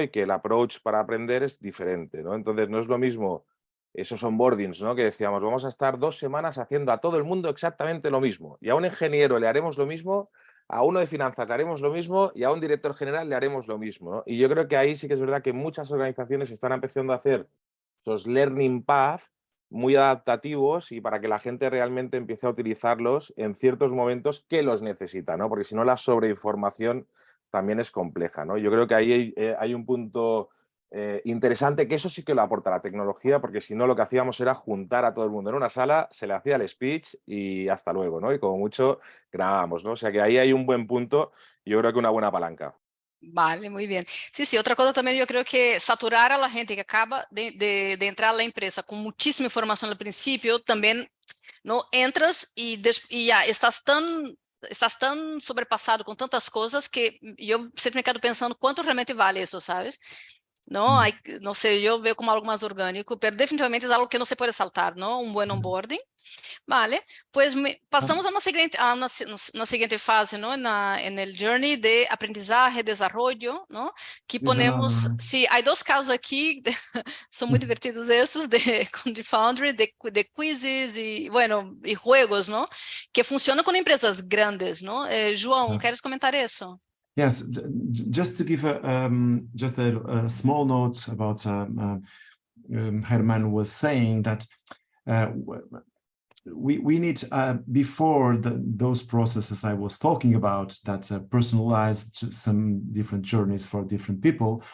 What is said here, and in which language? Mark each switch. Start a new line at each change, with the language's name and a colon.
Spanish: Y que el approach para aprender es diferente, ¿no? Entonces no es lo mismo esos onboardings, ¿no? Que decíamos, vamos a estar 2 semanas haciendo a todo el mundo exactamente lo mismo, y a un ingeniero le haremos lo mismo, a uno de finanzas le haremos lo mismo y a un director general le haremos lo mismo, ¿no? Y yo creo que ahí sí que es verdad que muchas organizaciones están empezando a hacer esos learning path muy adaptativos y para que la gente realmente empiece a utilizarlos en ciertos momentos que los necesita, ¿no? Porque si no, la sobreinformación también es compleja, ¿no? Yo creo que ahí hay un punto interesante, que eso sí que lo aporta la tecnología, porque si no lo que hacíamos era juntar a todo el mundo en una sala, se le hacía el speech y hasta luego, ¿no? Y como mucho grabamos, ¿no? O sea que ahí hay un buen punto y yo creo que una buena palanca. vale, muy bien.
Portuguese: Sí, outra coisa também eu creio que saturar a gente que acaba de entrar na empresa com muitíssima informação no princípio, também não entras e já estás tão sobrepassado com tantas coisas que eu sempre me quedo pensando quanto realmente vale isso, sabes? Não, não sei, eu vejo como algo mais orgânico, mas definitivamente é algo que não se pode saltar, não? Um bom onboarding.
Spanish: Vale, pues pasamos a una siguiente fase, ¿no? En el journey de aprendizaje, desarrollo, ¿no? Que ponemos, sí, hay 2 casos aquí, son muy divertidos estos, con The Foundry, de quizzes y, bueno, y juegos, ¿no? Que funcionan con empresas grandes, ¿no? João, ¿quieres comentar eso?
English: Yes, just to give just a small note about Herman was saying that we need, before those processes I was talking about, that personalized some different journeys for different people.